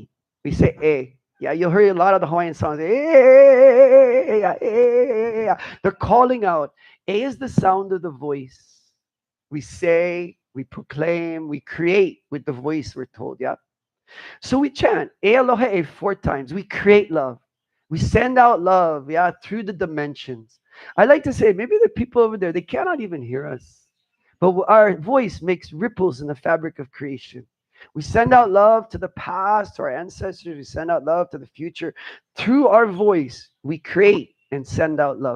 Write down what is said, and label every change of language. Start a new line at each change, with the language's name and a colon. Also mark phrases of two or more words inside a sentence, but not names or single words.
English: We say A. Yeah, you'll hear a lot of the Hawaiian songs. They're calling out. A is the sound of the voice. We say, we proclaim, we create with the voice, we're told. Yeah. So we chant
Hawaiian: E aloha e
English: 4 times. We create love. We send out love, yeah, through the dimensions. I like to say maybe the people over there, they cannot even hear us. But our voice makes ripples in the fabric of creation. We send out love to the past, to our ancestors. We send out love to the future. Through our voice, we create and send out love.